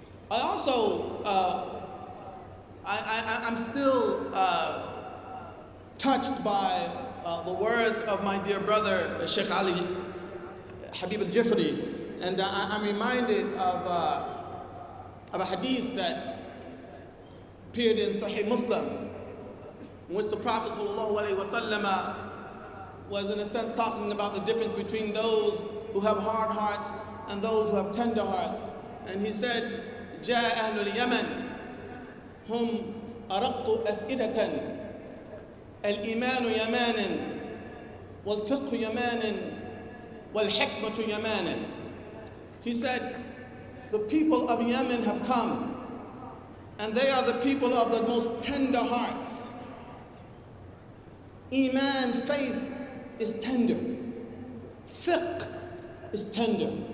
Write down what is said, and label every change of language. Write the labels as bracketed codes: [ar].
[en] I also, I'm still touched by the words of my dear brother, Sheikh Ali Habib al-Jifri, and I'm reminded of a hadith that appeared in Sahih Muslim, in which the Prophet ﷺ was in a sense talking about the difference between those who have hard hearts and those who have tender hearts. And he said, [ar] جاء أهل اليمن هم أرق أفئدة الإيمان يمان والفقه يمان وَالْحِكْمَةُ يَمَانًا. [en] He said, the people of Yemen have come, and they are the people of the most tender hearts. Iman, faith, is tender. Fiqh is tender.